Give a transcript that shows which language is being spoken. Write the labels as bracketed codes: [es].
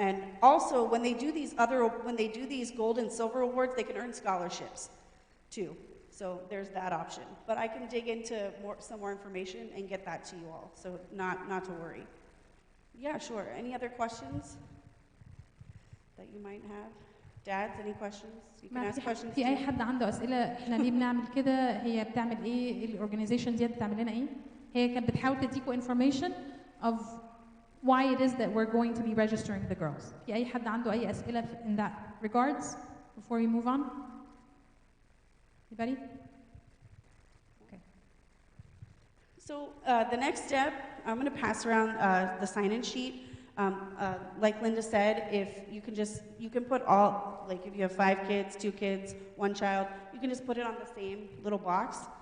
[en] And also, when they do these gold and silver awards, they can earn scholarships too. So there's that option. But I can dig into some more information and get that to you all. So not to worry. Yeah, sure. Any other questions that you might have? Dads, any questions? You can ask questions. [ar] في أي حد عنده أسئلة إحنا ليه بنعمل كده؟ هي بتعمل إيه؟ الأورجانيزيشن دي بتعمل لنا إيه؟ هي كانت بتحاول تديكوا [en] information of why it is that we're going to be registering the girls. [ar] في أي حد عنده أي أسئلة [en] in that regards before we move on? Anybody? Okay. So the next step, I'm going to pass around the sign-in sheet. Like Linda said, if you can put all, like if you have 5 kids, 2 kids, 1 child, you can just put it on the same little box.